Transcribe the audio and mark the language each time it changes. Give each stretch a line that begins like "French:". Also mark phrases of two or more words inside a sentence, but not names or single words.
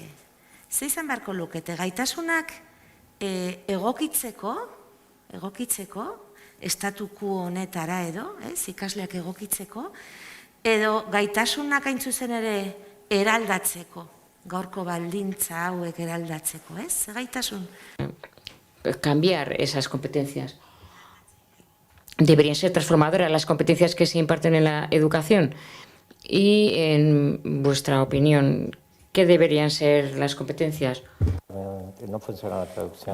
Basque: Ze izan beharko lukete, gaitasunak egokitzeko, estatuku honetara edo, ikasleak egokitzeko, edo gaitasunak hain zuzen ere eraldatzeko, gaurko baldintza hauek eraldatzeko, ez? Ze gaitasun?
Spanish: Cambiar esas competencias. Deberían ser transformadoras las competencias que se imparten en la educación. Y en vuestra opinión, ¿qué deberían ser las competencias? No funciona la traducción.